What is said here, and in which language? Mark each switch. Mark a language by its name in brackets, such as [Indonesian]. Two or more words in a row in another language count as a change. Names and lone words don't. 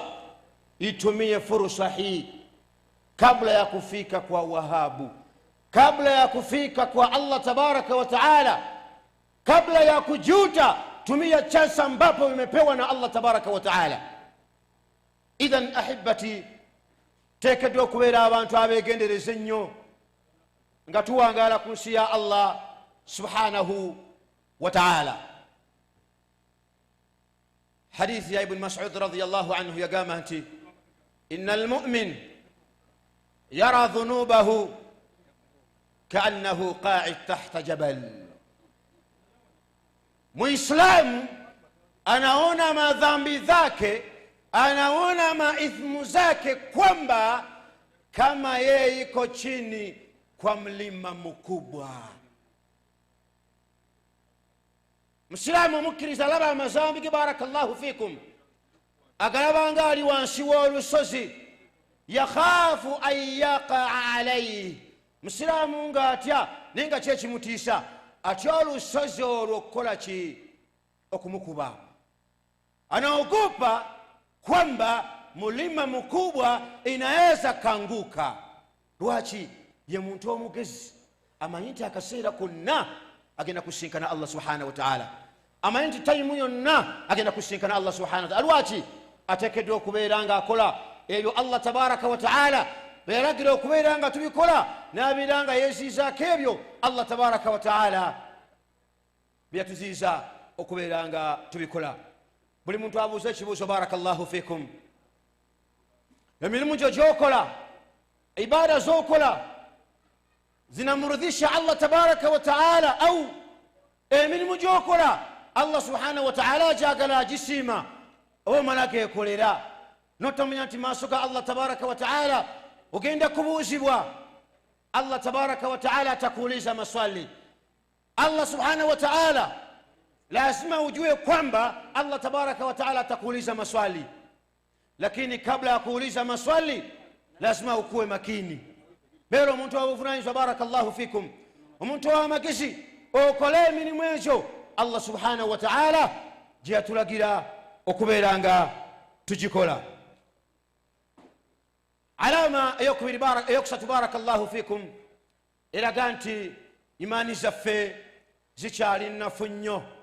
[Swahili] Itumie fursa hii kabla ya kufika kwa Wahabu, kabla ya kufika kwa [Arabic] الله تبارك وتعالى, [Swahili] kabla ya kujuta. Tumia chance ambapo umepewa na [Arabic] الله تبارك وتعالى. إذن أحبتي, [Ganda] teekeddwa okubeera abantu abeegendereza ennyo nga tuwangaala ku nsi ya [Arabic] الله سبحانه وتعالى. [Ganda] Hadithi ya Ibn Mas'ud [Arabic] رضي الله عنه [Ganda] yagamba nti [Arabic] إن المؤمن يرى ذنوبه كأنه قاعد تحت جبل. [Swahili] Muislamu anaona madhambi zake, anaona maithmu zake kwamba kama yeye iko chini kwa mlima mkubwa. [Ganda] Muislamu mukkiriza alaba amazambi ge [Arabic] بارك الله فيكم, [Ganda] agalaba nga ali wansi w'olusozi, [Arabic] يخاف أن يقع عليه. [Ganda] Muislamu ng'atya naye nga kyekimutiisa, atya olusozi olwo okukola ki? Okumukuba. [Swahili] Anaogopa kwamba mulima mkubwa inaweza kanguka. [Ganda] Lwaki? Ye muntu omugezi amanyi nti akaseera konna agenda kusinkana [Arabic] الله سبحانه وتعالى, [Ganda] amanyi nti tayimu yonna agenda kusinkana [Arabic] الله سبحانه وتعالى. [Ganda] Lwaki? Ateekeddwa okubeera nga akola ebyo [Arabic] الله تبارك وتعالى [Ganda] beyalagira okubeera nga tubikola, n'abeera nga yeeziizaako ebyo [Arabic] الله تبارك وتعالى [Ganda] byatuziiza okubeera nga tubikola. Buli muntu abuuza ekibuuzo [Arabic] بارك الله فيكم, [Ganda] emirimu gyo gy'okola, ibada z'okola zinamurudhisha [Arabic] الله تبارك وتعالى, [Ganda] au emirimu gy'okola [Arabic] الله سبحانه وتعالى [Ganda] gyagala agisiima oba malaka ekolera? Notamanya nti maaso ga [Arabic] الله تبارك وتعالى [Ganda] ogenda kubuuzibwa. [Arabic] الله تبارك وتعالى [Swahili] atakuuliza maswali. [Arabic] الله سبحانه وتعالى [Swahili] lazima ujue kwamba [Arabic] الله تبارك وتعالى [Swahili] atakuuliza maswali, lakini kabla ya kuuliza maswali lazima ukuwe makini. [Ganda] Bero omuntu wabuvunanyizibwa [Arabic] بارك الله فيكم, [Ganda] omuntu w'amagezi okole emirimu egyo [Arabic] الله سبحانه وتعالى [Ganda] gye yatulagira okubeera nga tugikola. Alama eyokusatu [Arabic] بارك الله فيكم [Ganda] eraga nti imaani zaffe zikyali nnafu nnyo.